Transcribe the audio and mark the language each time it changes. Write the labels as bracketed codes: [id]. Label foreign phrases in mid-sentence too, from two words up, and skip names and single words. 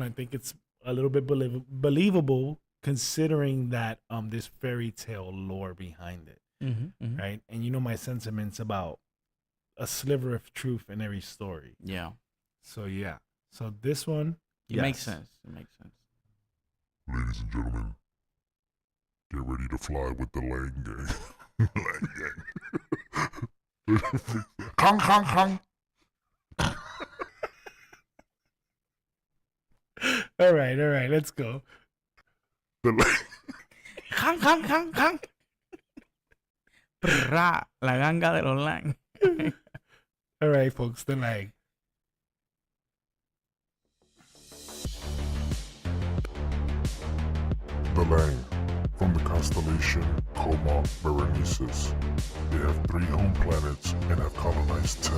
[en] I think it's a little bit believable considering that this fairy tale lore behind it, right? And you know my sentiments about a sliver of truth in every story. Yeah, So yeah. So this one, it makes yes. sense. It makes sense. Ladies and gentlemen, get ready to fly with the Lang Gang. Lang Gang. Kong, kong, kong. All right, let's go. The Lang. Hang, hang, hang, hang. Prrra, [es] la ganga de los Lang. [en] All right, folks, the Lang. The Lang, from the constellation Coma Berenices. They have 3 home planets and have colonized 10.